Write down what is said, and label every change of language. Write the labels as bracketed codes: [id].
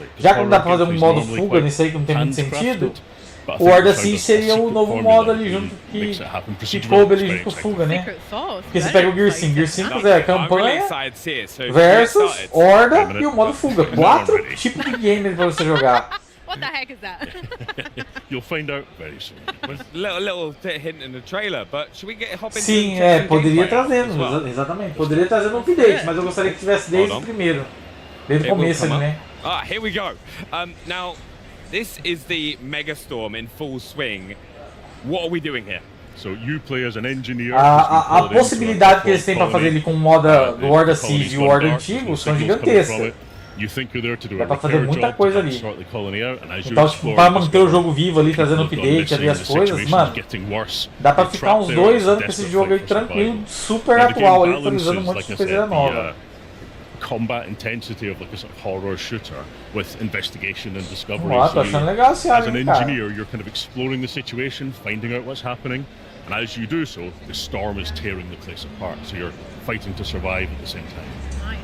[pt] Já que não dá pra fazer um modo Fuga nisso aí que não tem muito sentido, o Horda Siege seria o novo modo ali junto que coube ali junto com o Fuga, né? Porque você pega o Gear 5, Gear 5 é campanha versus Horda e o modo Fuga. 4 tipos de game pra você jogar. [en] What the heck is that? You'll find out very soon. little hint in the trailer, but should we get hop into [pt] Sim, poderia trazer, exatamente. Poderia trazer no update, mas eu gostaria que tivesse desde o primeiro. Desde o começo ali, né? [en] Here we go. Now, this is the Megastorm in full swing. What are we doing here? So you play as an engineer. [pt] A possibilidade que eles têm para fazer ele com o modo do Horda Siege e o Horda antigo são gigantescas. Dá pra fazer muita coisa ali. Então, tipo, para manter o jogo vivo ali, trazendo update ali as coisas, mano, dá pra ficar uns 2 anos com esse jogo aí tranquilo, super atual ali, atualizando um monte de coisa nova. [en] Combat intensity of like a sort of horror shooter with investigation and discovery. [pt] Tô achando legal esse [en] as an engineer, you're kind of exploring the situation, finding out what's happening, and as you do so, the storm is tearing the place apart. So you're fighting to survive at the same time. Nice.